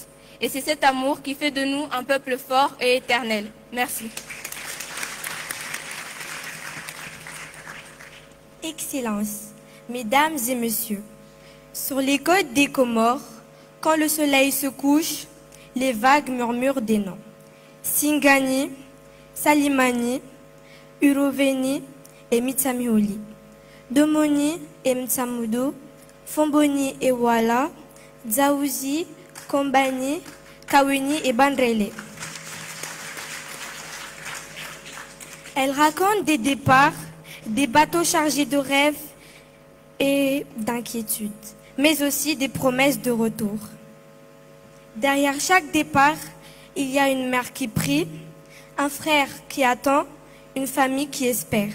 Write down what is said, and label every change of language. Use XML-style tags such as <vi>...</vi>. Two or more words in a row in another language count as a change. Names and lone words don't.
<fr>Et c'est cet amour qui fait de nous un peuple fort et éternel. Merci. Excellences, Mesdames et Messieurs, sur les côtes des Comores, quand le soleil se couche, les vagues murmurent des noms. Singani, Salimani, Uroveni et Mitsamioli. Domoni et Mtsamudo, Fomboni et Wala, Dzaouzi, Kombani, Kawini et Bandrele. Elle raconte des départs, des bateaux chargés de rêves et d'inquiétudes, mais aussi des promesses de retour. Derrière chaque départ, il y a une mère qui prie, un frère qui attend, une famille qui espère.</fr>